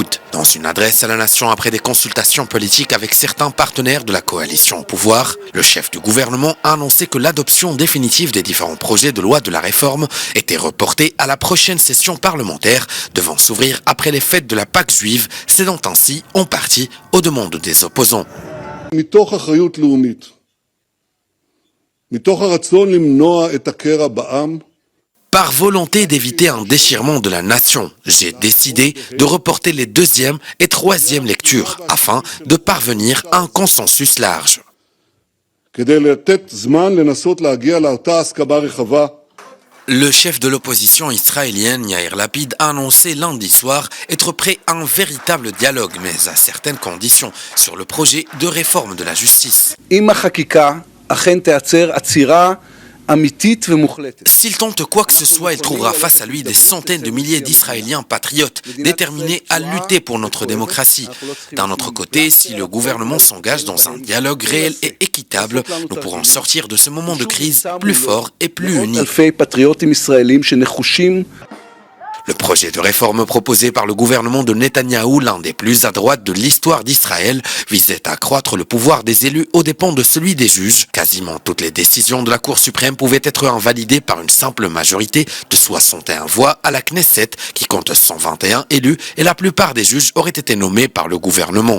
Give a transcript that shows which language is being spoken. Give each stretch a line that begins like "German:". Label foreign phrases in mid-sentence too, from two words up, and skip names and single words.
French: Dans une adresse à la nation après des consultations politiques avec certains partenaires de la coalition au pouvoir, le chef du gouvernement a annoncé que l'adoption définitive des différents projets de loi de la réforme était reportée à la prochaine session parlementaire devant s'ouvrir après les fêtes de la Pâque juive, cédant ainsi en partie aux demandes des opposants.
Hebrew: מתוך אחריות לאומית, מתוך הרצון למנוע את הקרע בעם,
French: Par volonté d'éviter un déchirement de la nation, j'ai décidé de reporter les deuxième et troisième lectures afin de parvenir à un consensus large.
Hebrew: כדי לתת זמן לנסות להגיע לאותה הסכמה רחבה.
French: Le chef de l'opposition israélienne, Yair Lapid, a annoncé lundi soir être prêt à un véritable dialogue, mais à certaines conditions, sur le projet de réforme de la justice.
Hebrew: אם החקיקה אכן תייצר עצירה אמיתית ומוחלטת.
French: S'il tente quoi que ce soit, il trouvera face à lui des centaines de milliers d'Israéliens patriotes, déterminés à lutter pour notre démocratie. D'un autre côté, si le gouvernement s'engage dans un dialogue réel et équitable, nous pourrons sortir de ce moment de crise plus fort et plus unis.
Hebrew: אלפי פטריוטים ישראלים שנחושים.
French: Le projet de réforme proposé par le gouvernement de Netanyahou, l'un des plus à droite de l'histoire d'Israël, visait à accroître le pouvoir des élus aux dépens de celui des juges. Quasiment toutes les décisions de la Cour suprême pouvaient être invalidées par une simple majorité de 61 voix à la Knesset, qui compte 121 élus, et la plupart des juges auraient été nommés par le gouvernement.